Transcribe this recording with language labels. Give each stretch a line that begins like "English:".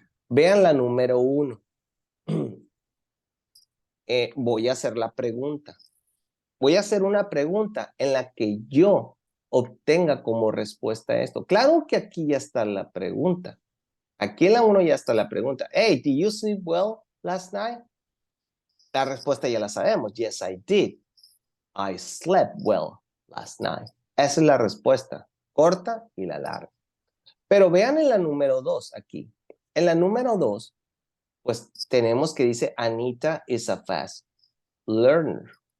Spanish: Vean la número 1. Voy a hacer la pregunta. Voy a hacer una pregunta en la que yo obtenga como respuesta esto. Claro que aquí ya está la pregunta. Aquí en la 1 ya está la pregunta.
English: Hey, did you sleep well last night?
Spanish: La respuesta ya la sabemos.
English: Yes, I did. I slept well last night.
Spanish: Esa es la respuesta. Corta y la larga. Pero vean en la número 2 aquí. En la número 2, pues tenemos que dice
English: Anita is a fast learner.